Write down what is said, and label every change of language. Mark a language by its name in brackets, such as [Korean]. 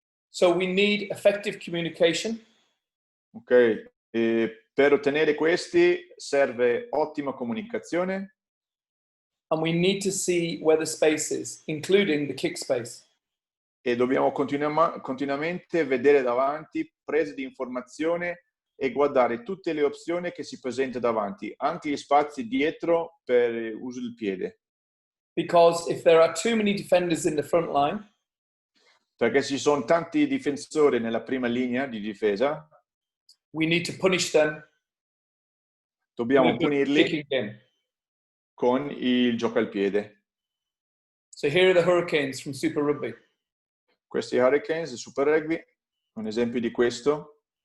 [English] So we need effective communication. [Italian] Ok, e per ottenere questi serve ottima comunicazione. [English] And we need to see where the space is, including the kick space. [Italian] E dobbiamo continuamente vedere davanti prese di informazione e guardare tutte le opzioni che si presentano davanti, anche gli spazi dietro per uso del piede. [English] Because if there are too many defenders in the front line, [Italian] perché ci sono tanti difensori nella prima linea di difesa, [English] we need to punish them. [Italian] Dobbiamo punirli con il gioco al piede. [English] So here are the Hurricanes from Super Rugby. [Italian] Questi Hurricanes di Super Rugby, un esempio di questo.